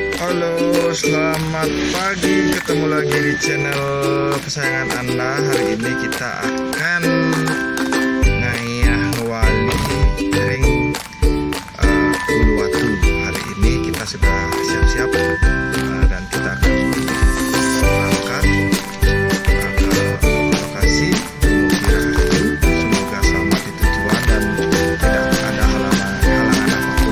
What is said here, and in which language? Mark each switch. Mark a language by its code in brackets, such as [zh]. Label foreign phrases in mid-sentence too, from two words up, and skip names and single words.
[id] Halo, selamat pagi. Ketemu lagi di channel kesayangan Anda. Hari ini kita akan [ban] ngayah wali ring [id] Uluwatu. Hari ini kita sudah siap-siap dan kita akan berangkat ke lokasi Uluwatu. Semoga selamat di tujuan dan tidak ada halangan apapun.